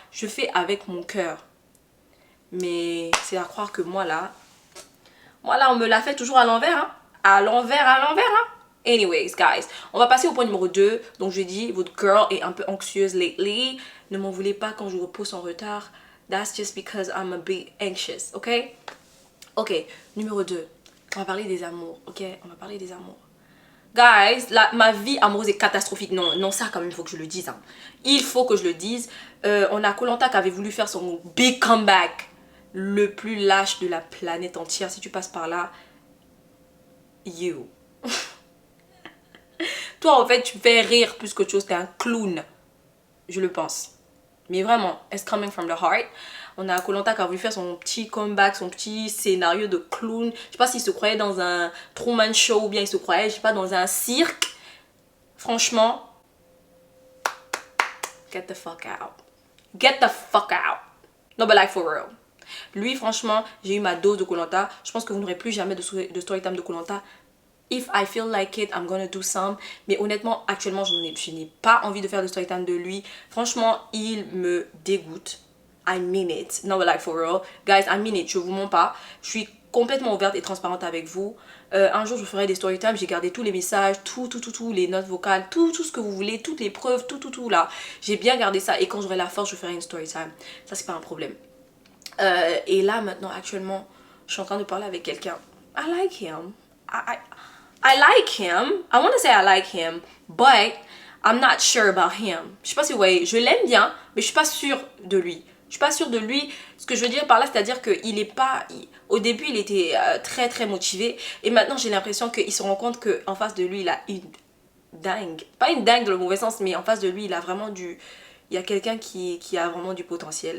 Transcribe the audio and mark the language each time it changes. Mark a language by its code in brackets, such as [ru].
[fr] Je fais avec mon cœur. Mais c'est à croire que moi là, on me l'a fait toujours à l'envers, hein. À l'envers, hein. [en] Anyways, guys, [fr] on va passer au point numéro 2. Donc, je dis, votre girl est un peu anxieuse [en] lately. [fr] Ne m'en voulez pas quand je vous repose en retard. [en] That's just because I'm a bit anxious, ok? [fr] Ok, numéro 2. On va parler des amours, ok? On va parler des amours. Guys, ma vie amoureuse est catastrophique. Non, ça quand même, il faut que je le dise. Hein. Il faut que je le dise. On a Koh Lanta qui avait voulu faire son [en] big comeback. [fr] le plus lâche de la planète entière. Si tu passes par là, [en] you. [fr] Toi, en fait, tu fais rire plus qu'autre chose. T'es un clown. Je le pense. Mais vraiment, [en] it's coming from the heart. [fr] On a Koh Lanta qui a voulu faire son petit comeback, son petit scénario de clown. Je sais pas s'il se croyait dans un Truman Show ou bien il se croyait, je sais pas, dans un cirque. Franchement, [en] get the fuck out. Get the fuck out. No, but like for real. [fr] Lui, franchement, j'ai eu ma dose de Koh Lanta. Je pense que vous n'aurez plus jamais de story time de Koh Lanta. [en] If I feel like it, I'm gonna do some. [fr] Mais honnêtement, actuellement, je n'ai pas envie de faire de story time de lui. Franchement, il me dégoûte. [en] I mean it. No, but like for real. Guys, I mean it. [fr] Je vous mens pas. Je suis complètement ouverte et transparente avec vous. Un jour, je ferai des story time. J'ai gardé tous les messages, tout, les notes vocales, tout ce que vous voulez, toutes les preuves, tout là. J'ai bien gardé ça. Et quand j'aurai la force, je ferai une story time. Ça, c'est pas un problème. Et là, maintenant, actuellement, je suis en train de parler avec quelqu'un. [en] I like him. I like him. I want to say I like him, but I'm not sure about him. [fr] Je sais pas si vous voyez, je l'aime bien, mais je suis pas sûre de lui. Je suis pas sûre de lui. Ce que je veux dire par là, c'est-à-dire qu'il est pas... Au début, il était très très motivé. Et maintenant, j'ai l'impression qu'il se rend compte qu'en face de lui, il a une dingue. Pas une dingue dans le mauvais sens, mais en face de lui, il a vraiment du... Il y a quelqu'un qui a vraiment du potentiel.